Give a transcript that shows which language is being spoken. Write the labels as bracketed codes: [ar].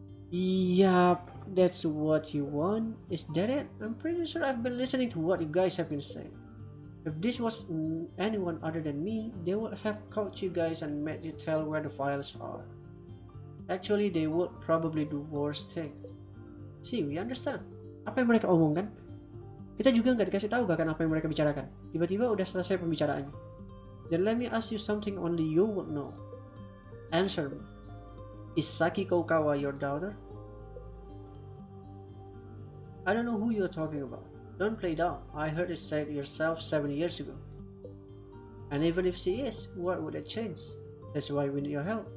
[en] Yup, that's what you want. Is that it? I'm pretty sure I've been listening to what you guys have been saying. If this was anyone other than me, they would have caught you guys and made you tell where the files are. Actually, they would probably do worse things. See, we understand. [id] Apa yang mereka omongkan? Kita juga nggak dikasih tahu bahkan apa yang mereka bicarakan. Tiba-tiba udah selesai pembicaraannya. [en] Then let me ask you something only you would know. Answer me. Is Saki Kokawa your daughter? I don't know who you're talking about. Don't play dumb. I heard it said yourself 7 years ago. And even if she is, what would it change? That's why we need your help.